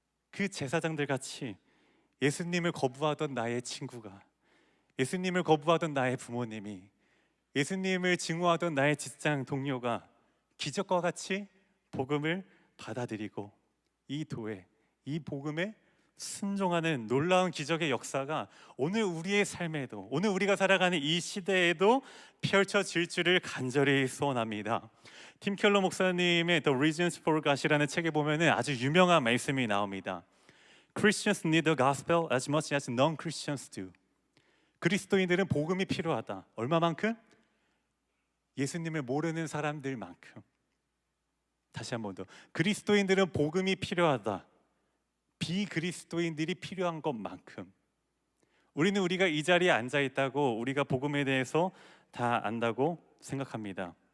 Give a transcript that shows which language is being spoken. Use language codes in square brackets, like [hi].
[ko] 그 제사장들 같이 예수님을 거부하던 나의 친구가, 예수님을 거부하던 나의 부모님이, 예수님을 증오하던 나의 직장 동료가 기적과 같이 복음을 받아들이고 이 도에, 이 복음에 순종하는 놀라운 기적의 역사가 오늘 우리의 삶에도, 오늘 우리가 살아가는 이 시대에도 펼쳐질 줄을 간절히 소원합니다. 팀 켈러 목사님의 The Reasons for God이라는 책에 보면은 아주 유명한 말씀이 나옵니다. [en] Christians need the gospel as much as non-Christians do. [ko] 그리스도인들은 복음이 필요하다. 얼마만큼? 예수님을 모르는 사람들만큼. 다시 한 번 더. 그리스도인들은 복음이 필요하다. 비그리스도인들이 필요한 것만큼. 우리는 우리가 이 자리에 앉아 있다고 우리가 복음에 대해서 다 안다고 생각합니다.